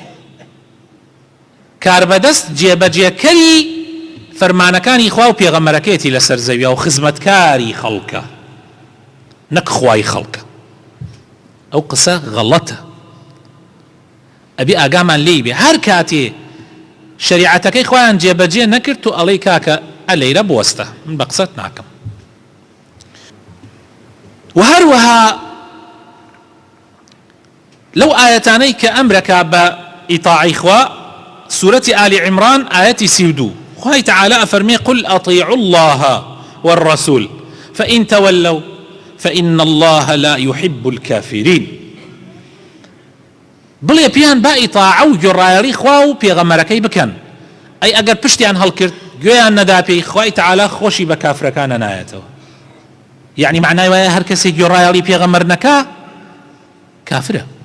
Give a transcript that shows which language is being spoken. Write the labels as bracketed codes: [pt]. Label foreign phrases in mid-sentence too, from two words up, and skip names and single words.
[ckb] کاربەدەست جێبەجێکەری فەرمانەکانی خوا و پێغەمبەرەکەیەتی لە سەرزەویە و خزمەتکاری خەڵکە نەک خوای خەڵکە ئەو قسە غەڵەتە ئەبێ ئاگامان لێی بێ هەر کاتێ شریعەتەکەی خۆیان جێبەجێ نەکرد و ئەڵێی کاکە ئەلەیرە بوەستە من بە قسەت ناکەم و هەروەها لەو ئاەتانەی کە ئەمرەکە بە ئیطاعی خوا سورەتی ئالی عیمران ئاەتی 32 خوای تعالی ئەفەرمێ [ar] قل ئەطیعوا الله والرسول فإن تولوا فإن الله لا يحب الكافرين [ckb] بڵێ پیان با ئیطاعە و گۆڕایەڵی خوا و پێغەمبەرەکەی بکەن ئەی ئەگەر پشتیان هەڵکرد گوێیان نەدا پێی خوای تعالی خۆشی بە کافرەکانە نایەتەوە یعنی معنای وایە هەر کەسێک گۆڕایەڵی پێغەمبەر نەکا کافرە